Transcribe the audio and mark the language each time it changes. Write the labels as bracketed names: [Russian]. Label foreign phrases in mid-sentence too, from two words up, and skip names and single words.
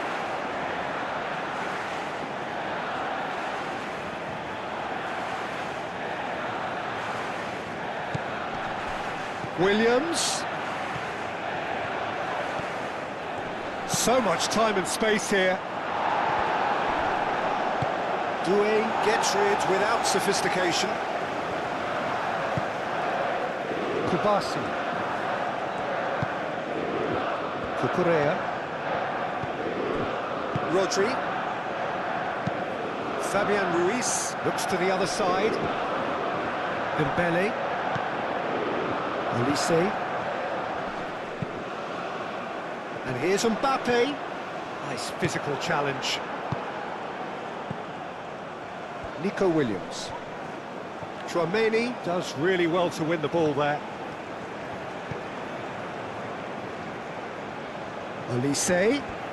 [English] Williams. So much time and space here. Doué gets rid without sophistication. Kubasi. Cucurella. Rodri. Fabian Ruiz looks to the other side. Dembele. Olise. And here's Mbappe. Nice physical challenge. Nico Williams. Tchouaméni does really well to win the ball there. Olise.